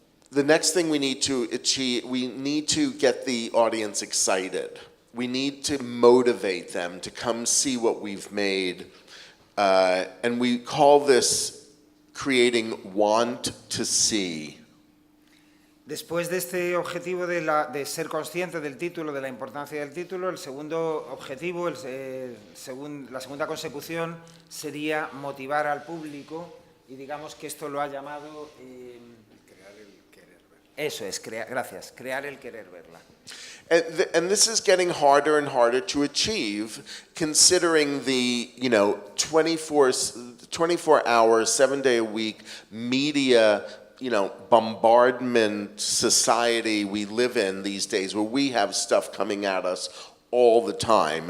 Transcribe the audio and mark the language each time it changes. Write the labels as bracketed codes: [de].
[en] The next thing we need to achieve, we need to get the audience excited. We need to motivate them to come see what we've made. And we call this creating want to see. [es] Después de este objetivo de ser consciente del título, de la importancia del título, el segundo objetivo, la segunda consecución sería motivar al público, y digamos que esto lo ha llamado... crear el querer verla. Eso es, gracias, crear el querer verla. [en] And this is getting harder and harder to achieve, considering the 24-hour, 7-day-a-week media bombardment society we live in these days, where we have stuff coming at us all the time.